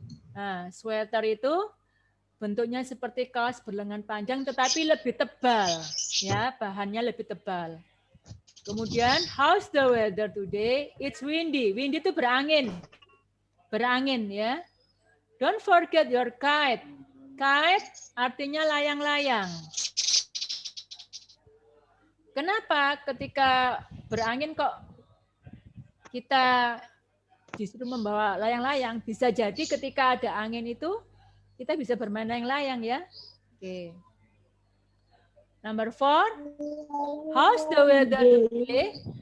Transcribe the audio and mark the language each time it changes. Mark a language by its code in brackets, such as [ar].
[id] Nah, sweater itu bentuknya seperti kaos berlengan panjang, tetapi lebih tebal, ya, bahannya lebih tebal. [en] Kemudian, how's the weather today? [id] It's windy. Windy itu berangin, berangin ya. [en] Don't forget your kite. Kite artinya layang-layang. [id] Kenapa ketika berangin kok kita disuruh membawa layang-layang? Bisa jadi ketika ada angin itu kita bisa bermain layang-layang ya. Oke. [en] Number 4, how's the weather today?